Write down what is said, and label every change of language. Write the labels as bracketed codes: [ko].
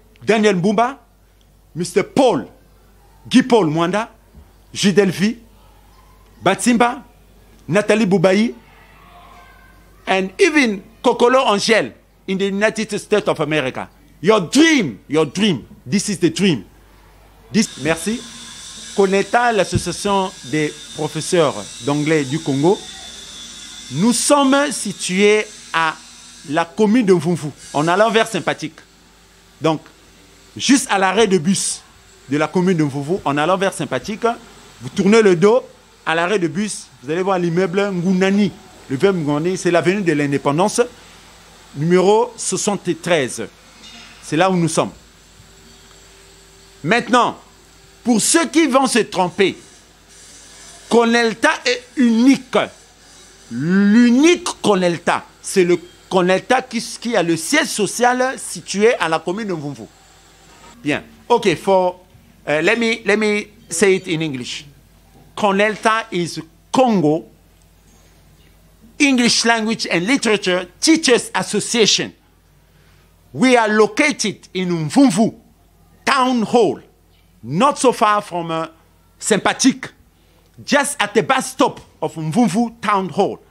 [en] Daniel Mbumba, Mr. Paul, Guy Paul Mwanda, Jidelvi, Batsimba, Nathalie Boubaï, and even Kokolo Angel in the United States of America. Your dream, this is the dream. [fr] Merci. Konelta, l'association des professeurs d'anglais du Congo, nous sommes situés à la commune de Mvumvu, en allant vers Sympathique. Donc, juste à l'arrêt de bus de la commune de Mvumvu, en allant vers Sympathique, vous tournez le dos, à l'arrêt de bus, vous allez voir l'immeuble Ngunani. Le verbe Ngunani, c'est l'avenue de l'Indépendance, numéro 73. C'est là où nous sommes. Maintenant, pour ceux qui vont se tromper, Konelta est unique. L'unique Konelta, c'est le Konelta qui a le siège social situé à la commune de Mvumvu. Bien. [en] Okay, let me say it in English. Konelta is Congo English Language and Literature Teachers Association. We are located in Mvumvu Town Hall, not so far from Sympathique, just at the bus stop of Mvumvu Town Hall.